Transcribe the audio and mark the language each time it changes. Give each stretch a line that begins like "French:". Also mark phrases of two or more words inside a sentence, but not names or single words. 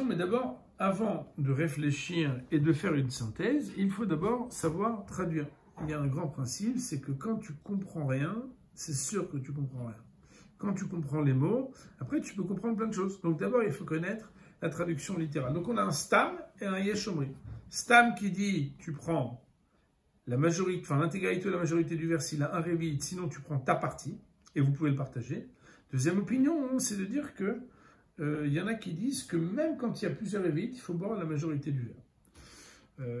French: Mais d'abord, avant de réfléchir et de faire une synthèse, il faut d'abord savoir traduire. Il y a un grand principe, c'est que quand tu comprends rien, c'est sûr que tu comprends rien. Quand tu comprends les mots, après tu peux comprendre plein de choses. Donc d'abord, il faut connaître la traduction littérale. Donc on a un stam et un
Hebrew: yesh omrim.
French: Stam qui dit, tu prends la majorité, enfin l'intégralité de la majorité du vers, il a un révit, sinon tu prends ta partie, et vous pouvez le partager. Deuxième opinion, c'est de dire que y en a qui disent que même quand il y a plusieurs révites, il faut boire la majorité du verre.